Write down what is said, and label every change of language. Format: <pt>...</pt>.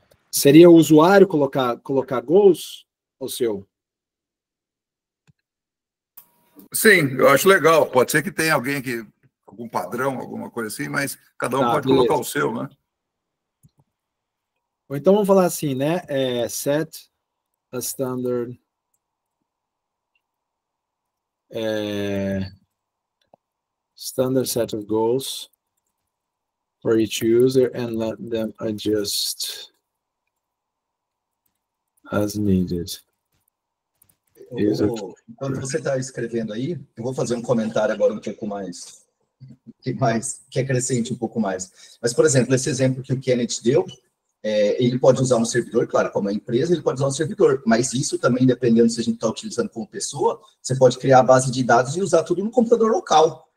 <pt>Seria o usuário colocar goals, Alceu? Sim, eu acho legal. Pode ser que tenha alguém que algum padrão, alguma coisa assim, mas cada um pode colocar o seu, né? Ou então vamos falar assim, né?</pt> <en>Set a standard standard set of goals for each user and let them adjust as needed.</en> <pt>Enquanto você está escrevendo aí, eu vou fazer um comentário agora um pouco mais, que acrescente um pouco mais. Mas, por exemplo, esse exemplo que o Kenneth deu, ele pode usar um servidor, claro, como é empresa, ele pode usar um servidor, mas isso também, dependendo se a gente está utilizando como pessoa, você pode criar a base de dados e usar tudo no computador local.</pt>